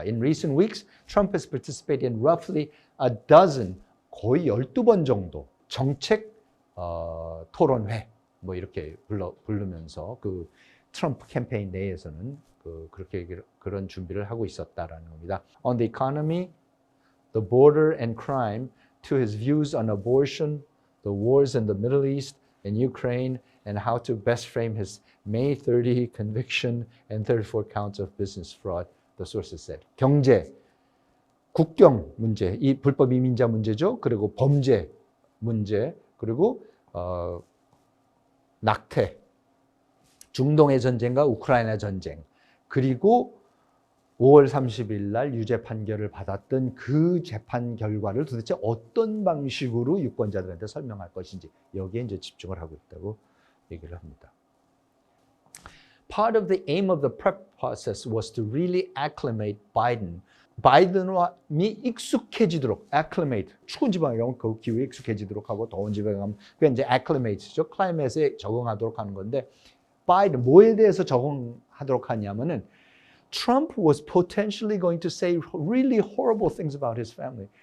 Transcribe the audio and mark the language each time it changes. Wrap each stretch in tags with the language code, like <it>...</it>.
<en>In recent weeks, Trump has participated in roughly a dozen,</en> <ko>거의 12번 정도 정책 토론회 뭐 이렇게 부르면서 그 트럼프 캠페인 내에서는 그렇게 그런 준비를 하고 있었다라는 겁니다.</ko> <en>On the economy, the border and crime, to his views on abortion, the wars in the Middle East and Ukraine, and how to best frame his May 30 conviction and 34 counts of business fraud, the sources said.</en> <ko>경제, 국경 문제, 이 불법 이민자 문제죠. 그리고 범죄 문제, 그리고 낙태, 중동의 전쟁과 우크라이나 전쟁, 그리고 5월 30일 날 유죄 판결을 받았던 그 재판 결과를 도대체 어떤 방식으로 유권자들한테 설명할 것인지 여기에 이제 집중을 하고 있다고 얘기를 합니다.</ko> <en>Part of the aim of the prep process was to really acclimate Biden.</en> <ko>바이든이 익숙해지도록, acclimate, 추운 지방에 가면 그 기후에 익숙해지도록 하고 더운 지방에 가면 그게 이제 acclimate죠. 클라이밋에 적응하도록 하는 건데 바이든 뭐에 대해서 적응하도록 하냐면은</ko> <en>Trump was potentially going to say really horrible things about his family.</en>